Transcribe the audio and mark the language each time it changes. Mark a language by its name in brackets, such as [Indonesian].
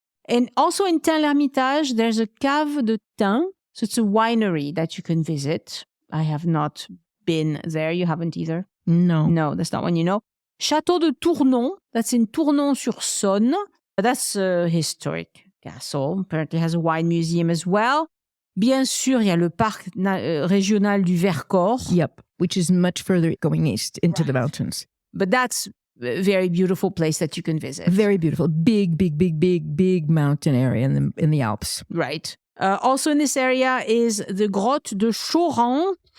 [English] And also in Tain-l'Hermitage, there's a Cave de Tain. So it's a winery that you can visit. I have not been there. You haven't either? No. No, that's not one you know. Château de Tournon, that's in Tournon-sur-Saône. That's a historic castle. Apparently has a wine museum as well. [French] Bien sûr, il y a le parc régional du Vercors. [English] Yep, which is much further going east into the mountains. But that's a very beautiful place that you can visit. Very beautiful. Big mountain area in the Alps. Right. Also in this area is the Grotte de Choranche.